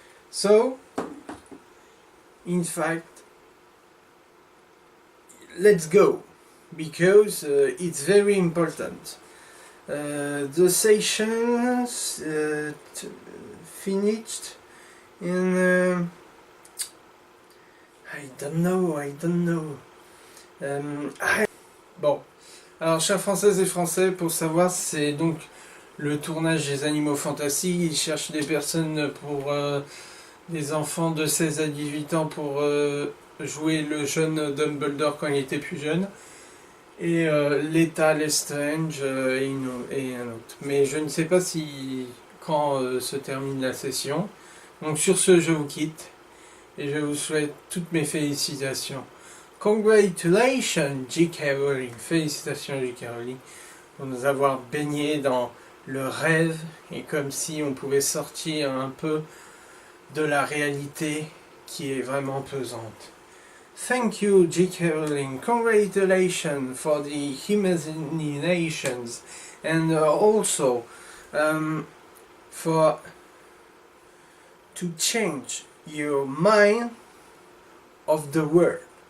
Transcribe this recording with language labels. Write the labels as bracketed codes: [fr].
[en] So, in fact, let's go, because it's very important. The sessions finished in I don't know. [fr] Bon, alors chers Françaises et Français, pour savoir, c'est donc le tournage des Animaux Fantastiques. Ils cherchent des personnes pour des enfants de 16 à 18 ans pour jouer le jeune Dumbledore quand il était plus jeune, et Leta Lestrange et un autre. Mais je ne sais pas quand se termine la session. Donc sur ce, je vous quitte et je vous souhaite toutes mes félicitations. [en] Congratulations [fr] J.K. Rowling, félicitations J.K. Rowling pour nous avoir baigné dans le rêve, et comme si on pouvait sortir un peu de la réalité qui est vraiment pesante. [en] Thank you, J.K. Rowling. Congratulations for the imaginations, and also for to change your mind of the world.